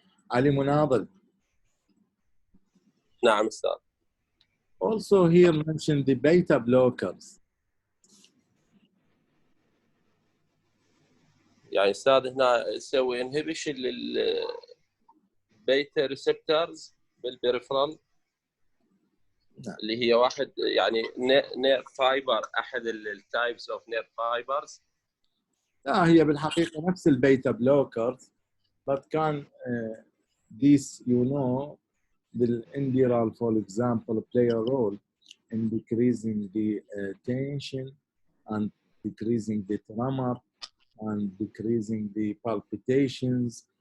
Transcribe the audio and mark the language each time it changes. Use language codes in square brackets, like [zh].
[en] Ali Munadal. [ar] نعم أستاذ. [en] Also here mentioned the beta blockers. [ar] يعني أستاذ هنا يسوي انهبيشن للبيتا ريسبتورز بالبريفرال اللي هي واحد يعني نير فايبر، أحد [en] التايبس of nerve fibres. [ar] لا هي بالحقيقة نفس البيتا بلوكرز [en] but can this you know the Indiral for example play a role in decreasing the tension and decreasing the tremor and decreasing the palpitations.